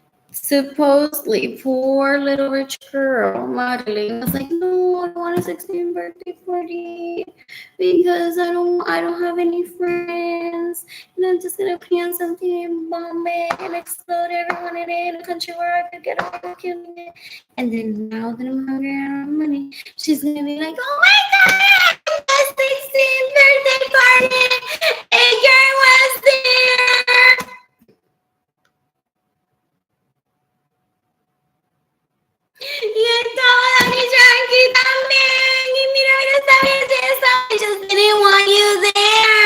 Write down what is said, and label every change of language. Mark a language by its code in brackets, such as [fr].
[en] Supposedly, poor little rich girl, Madeline, was like, no, I don't want a 16th birthday party because I don't have any friends, and I'm just gonna plan something and bomb it and explode everyone in a country where I could get away with killing it. And then now that I'm hungry and I don't have money, she's gonna be like, oh my god, the 16th birthday party, Edgar was there. [es] Y estaba Dani Yankee también. Y mira esta belleza. [en] I just didn't want you there.